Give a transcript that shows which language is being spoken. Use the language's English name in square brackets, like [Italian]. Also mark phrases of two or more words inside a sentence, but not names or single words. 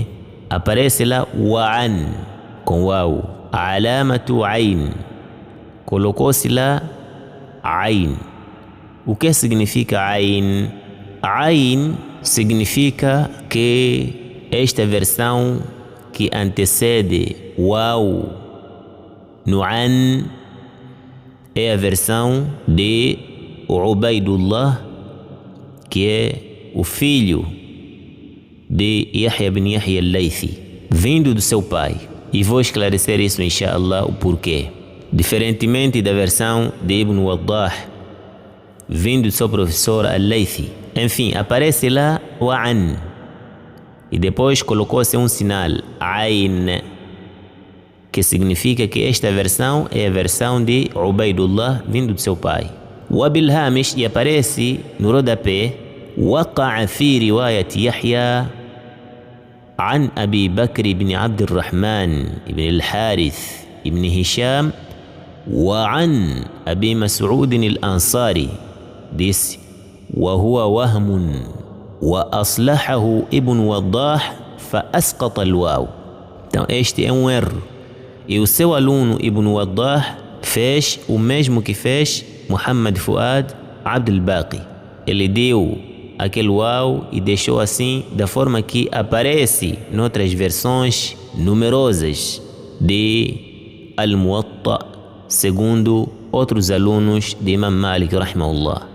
[Portuguese] Aparece lá wa'an, com waw, [Arabic] علامة عين, [Portuguese] colocou-se lá ayn. O que significa ayn? Ayn significa que esta versão que antecede waw no an é a versão de Ubaidullah, que é o filho de Yahya ibn Yahya al-Laythi, vindo do seu pai. E vou esclarecer isso, inshallah, o porquê. Diferentemente da versão de Ibn Waddah, vindo do seu professor al-Laythi. Enfim, aparece lá wa'an, e depois colocou-se um sinal, ayn, que significa que esta versão é a versão de Ubaidullah, vindo do seu pai. [Arabic] وبالهامش, [Portuguese] e aparece no rodapé, [Arabic] وقع في رواية يحيى عن أبي بكر بن عبد الرحمن بن الحارث بن هشام وعن أبي مسعود الأنصاري ديس وهو وهم وأصلحه ابن وضاح فأسقط الواو. [Portuguese] Então este é um erro, e o seu aluno Ibn Waddah fez o mesmo que fez Muhammad Fuad Abd al-Baqi. Ele deu aquele waw e deixou assim da forma que aparece noutras versões numerosas de Al-Muwatta, segundo outros alunos de Imam Malik rahimahullah.